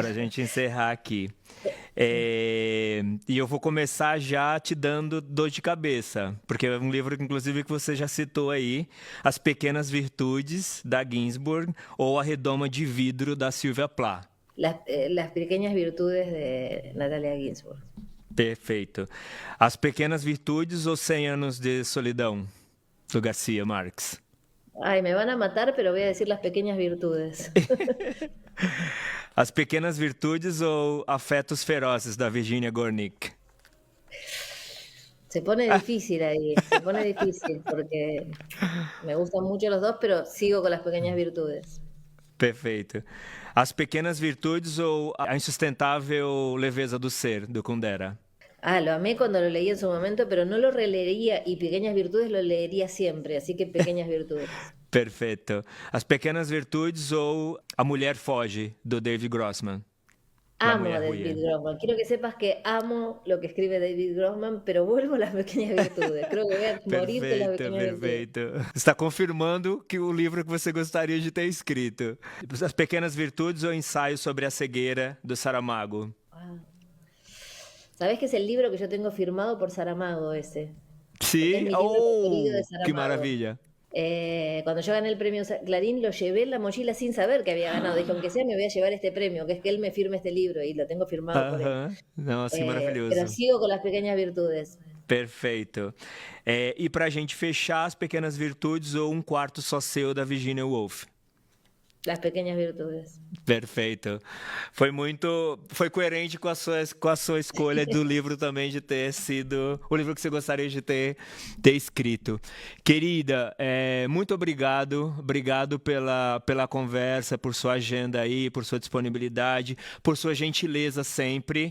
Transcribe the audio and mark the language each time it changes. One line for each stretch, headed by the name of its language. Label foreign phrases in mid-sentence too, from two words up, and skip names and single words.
Portuguese: Para a gente encerrar aqui. E eu vou começar já te dando dor de cabeça, porque é um livro, inclusive, que você já citou aí, As Pequenas Virtudes, da Ginsburg, ou A Redoma de Vidro, da Sylvia Plath.
Spanish: Las Pequeñas Virtudes de Natalia Ginsburg.
Portuguese: Perfeito. As Pequenas Virtudes ou 100 Anos de Solidão, do Garcia Marques?
Spanish: Ay, me van a matar, pero voy a decir Las Pequeñas Virtudes.
Portuguese: As Pequenas Virtudes ou Afetos Ferozes, da Virginia Gornick?
Spanish: Se pone difícil ahí, se pone difícil porque me gustan mucho los dos, pero sigo con las pequeñas virtudes.
Portuguese: Perfeito. As Pequenas Virtudes ou A Insustentável Leveza do Ser, do Kundera?
Spanish: Ah, lo amé cuando lo leí en su momento, pero no lo releería y Pequeñas Virtudes lo leería siempre, así que Pequeñas Virtudes.
Portuguese: Perfeito. As Pequenas Virtudes ou A Mulher Foge, do David Grossman?
Spanish: La Amo a Mulher David Huye. Grossman. Quiero que sepas que amo lo que escribe David Grossman, pero vuelvo a las pequeñas virtudes. Creo que voy a morir con las
Portuguese: Perfeito,
Spanish: pequeñas virtudes.
Portuguese: perfeito. Está confirmando que o livro que você gostaria de ter escrito. As Pequenas Virtudes ou Ensaio sobre a Cegueira, do Saramago? Wow.
Spanish: ¿Sabés que es el libro que yo tengo firmado por Saramago ese? Porque es
Portuguese: Sim?
Spanish: mi libro preferido de
Portuguese: Oh, que
Spanish: Saramago.
Portuguese: maravilha.
Spanish: Cuando yo gané el premio Clarín, lo llevé en la mochila sin saber que había ganado. Dije, aunque sea, me voy a llevar este premio, que es que él me firme este libro y lo tengo firmado por él.
Portuguese: Aham. Nossa, que
Spanish: Pero
Portuguese: maravilhoso.
Spanish: sigo con las pequeñas virtudes.
Portuguese: Perfeito. E pra gente fechar, As Pequenas Virtudes ou Um Quarto Só Seu, da Virginia Woolf?
Spanish: Las pequeñas virtudes.
Portuguese: Perfeito. Foi coerente com a sua escolha do livro também de ter sido o livro que você gostaria de ter escrito. Querida, muito obrigado pela conversa, por sua agenda aí, por sua disponibilidade, por sua gentileza sempre.